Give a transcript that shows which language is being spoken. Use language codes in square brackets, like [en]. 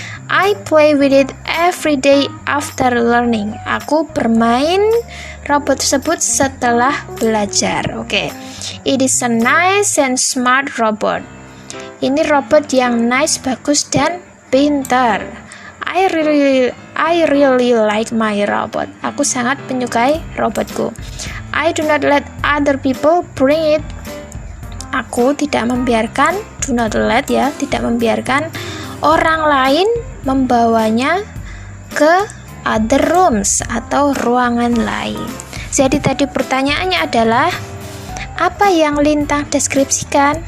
[en] I play with it every day after learning. [id] Aku bermain robot tersebut setelah belajar. Oke. [en] It is a nice and smart robot. [id] Ini robot yang nice, bagus, dan pintar. [en] I really like my robot. [id] Aku sangat menyukai robotku. [en] I do not let other people bring it. [id] Aku tidak membiarkan, [en] do not let [id] ya, tidak membiarkan orang lain membawanya ke [en] other rooms [id] atau ruangan lain. Jadi tadi pertanyaannya adalah apa yang lintang deskripsikan?